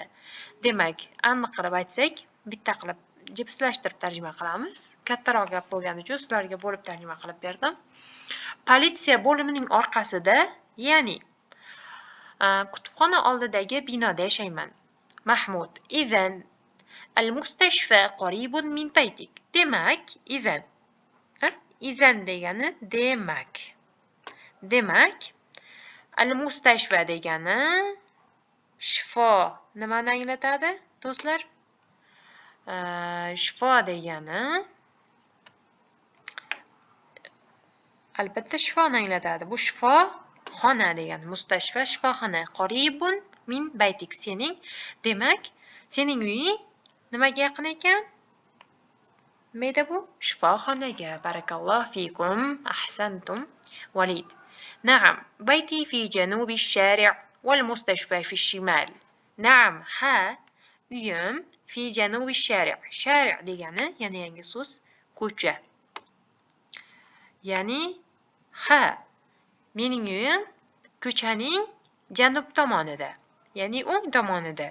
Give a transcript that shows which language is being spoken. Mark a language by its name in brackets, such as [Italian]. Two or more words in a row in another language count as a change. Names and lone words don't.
[Uzbek] Demak, aniq qilib aytsak, bitta qilib jipslashtirib tarjima qilamiz. Kattaroq gap bo'lgani uchun sizlarga bo'lib tarjima qilib berdim. Politsiya bo'limining orqasida, ya'ni kutubxona oldidagi binoda yashayman. Mahmud. [Arabic] إذن المستشفى قريب من بيتك. [Uzbek] Demak, izan. Izan degani demak. Demak, al-mustashfa degani shifo. Nimani anglatadi, do'stlar? Shifo degani albatta shifoni anglatadi. Bu shifo xona degani. Mustashfa shifoxona. [Arabic] قريب من بيتك. [Uzbek] Sening, demak, sening uying nimaga yaqin ekan? Nima bu? Shifoxonaga. [Arabic] بارك الله فيكم. أحسنتم. Valid. Na'am. بيتي في جنوب الشارع والمستشفى في الشمال. Na'am. [Uzbek] Ha. Uyim [Arabic] في جنوب الشارع'. [Uzbek] Shari' degani yana yangi so'z, ko'cha. Ya'ni ha. Mening uyim ko'chaning janub tomonida, ya'ni o'ng tomonida.